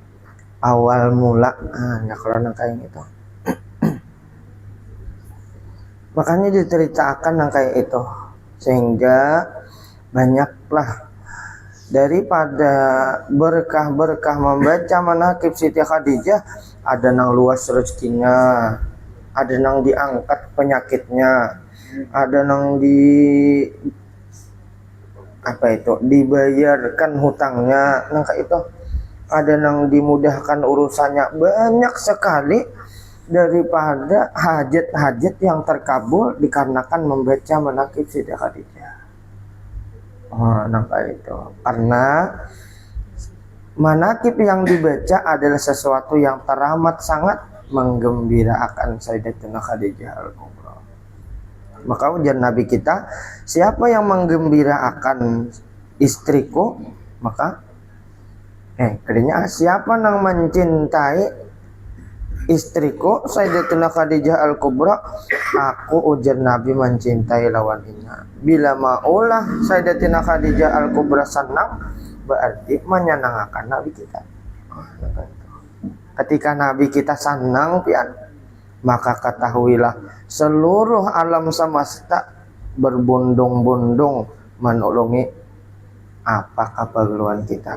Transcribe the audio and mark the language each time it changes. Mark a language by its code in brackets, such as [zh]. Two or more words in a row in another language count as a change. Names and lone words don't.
[id] Awal mula, ya kalau kayak gitu. [bjn] Makanya diceritakan yang kayak itu, sehingga banyaklah daripada berkah-berkah membaca manaqib Siti Khadijah, ada nang luas rezekinya, ada nang diangkat penyakitnya, ada nang dibayarkan hutangnya, nang kayak itu, ada nang dimudahkan urusannya, banyak sekali daripada hajat-hajat yang terkabul dikarenakan membaca manaqib Siti Khadijah. Nampak itu. [id] Karena manaqib yang dibaca adalah sesuatu yang teramat sangat menggembirakan Sayyidatuna Khadijah Al-Kubra. [bjn] Maka ujar Nabi kita, siapa yang menggembirakan istriku, maka kedenya siapa yang mencintai istriku Sayyidatuna Khadijah Al-Kubra, aku ujar Nabi mencintai lawannya. Bila maulah Sayyidatuna Khadijah Al-Kubra senang, berarti menyenangkan Nabi kita. Ketika Nabi kita senang pian, maka ketahuilah seluruh alam semesta berbondong-bondong menolongi apa keperluan kita.